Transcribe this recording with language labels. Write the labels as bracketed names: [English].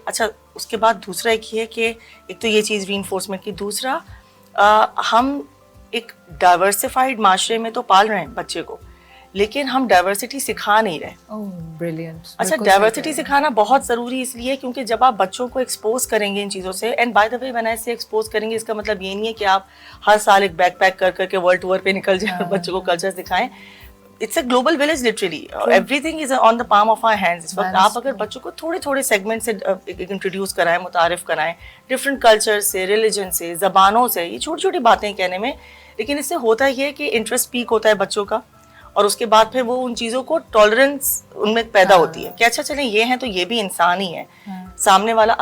[Urdu] اچھا, اس کے بعد دوسرا ایک یہ ہے کہ ایک تو یہ چیز ری انفورسمنٹ کی, دوسرا ہم ایک ڈائیورسفائڈ معاشرے میں تو پال رہے ہیں بچے کو, لیکن ہم ڈائیورسٹی سکھا نہیں رہے. اچھا, ڈائیورسٹی سکھانا بہت ضروری اس لیے کیونکہ جب آپ بچوں کو ایکسپوز کریں گے ان چیزوں سے, [English] and by the way when I say [Urdu] ایکسپوز کریں گے, اس کا مطلب یہ نہیں ہے کہ آپ ہر سال ایک بیک پیک کر کے ورلڈ ٹور پہ نکل جائیں اور بچوں کو کلچر دکھائیں. [English] It's a global village literally, everything is on the palm of our hands. [Urdu] اس وقت آپ اگر بچوں کو تھوڑے سیگمنٹ سے انٹروڈیوس کرائیں, متعارف کرائیں ڈفرینٹ کلچر سے, ریلیجن سے, زبانوں سے, یہ چھوٹی چھوٹی باتیں کہنے میں, لیکن اس سے ہوتا یہ کہ انٹرسٹ پیک ہوتا ہے بچوں کا, اور اس کے بعد پھر وہ ان چیزوں کو ٹالرنس ان میں پیدا ہوتی ہے کہ اچھا چلیں یہ ہیں تو یہ بھی انسان ہی ہے سامنے والا.